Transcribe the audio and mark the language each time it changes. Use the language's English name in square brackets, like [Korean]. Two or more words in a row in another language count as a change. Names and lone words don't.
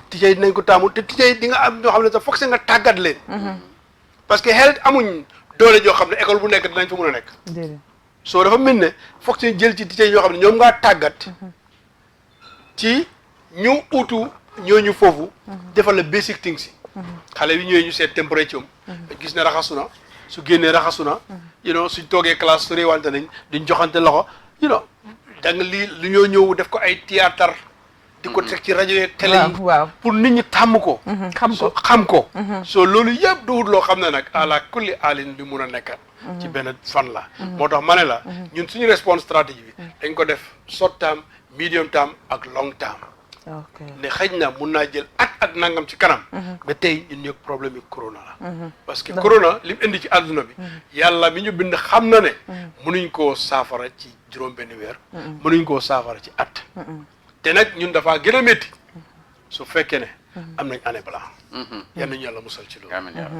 [Wolof] tijjee dinañ ko tàmm te tijjee di nga am ñoo xam ne sax foog se nga tàggat leen. parce que xel amuñ doole joo xam ne école bu nekk dinañ fa mën a nekk. soo dafa mel ne foog se jël ci tijjee yoo xam ne ñoom ngaa tàggat. ci ñu utu ñooñu foofu. defal la [English] basic things [Wolof] yi. xale yi ñëwee ñu seet température am. gis ne raxasu na. su génnee raxasu na suñ toogee classe su réewante nañ duñ joxante loxo da nga lii lu ñoo ñëw def ko ay théâtre di ko teg ci rajo yeeg télé yi pour nit ñi tàmm ko xam ko soo loolu yëpp duwut loo xam ne nag àla kulli alin bi mun a nekkat ci benn fan la moo tax ma ne la ñun suñu response stratégie bi dañ ko def [English] short term medium term [Wolof] ak long term ne xëj na mun naa jël at nangam ci kanam ba tey ñun ñëpp problème yi corona la parce que corona li mu indi ci àdduna bi yàlla mi ñu bind xam na ne mënuñ koo saafara ci juróom-benn weer mënuñ koo saafara ci at te nag ñun dafaa gën a métti su fekkee ne am nañ [French] année blanche [Wolof] yal nañu yàlla musal ci loolu